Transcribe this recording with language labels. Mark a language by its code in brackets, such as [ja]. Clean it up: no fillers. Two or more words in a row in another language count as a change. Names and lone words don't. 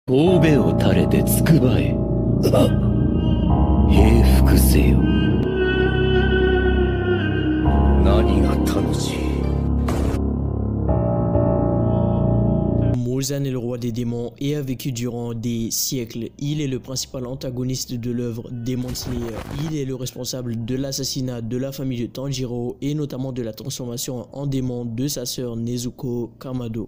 [ja] 神戸を垂れてつくばえ。平服せよ。何が楽しい。 [fr] Muzan est le roi des démons et a vécu durant des siècles. Il est le principal antagoniste de l'œuvre Demon Slayer. Il est le responsable de l'assassinat de la famille de Tanjiro et notamment de la transformation en démon de sa sœur Nezuko Kamado.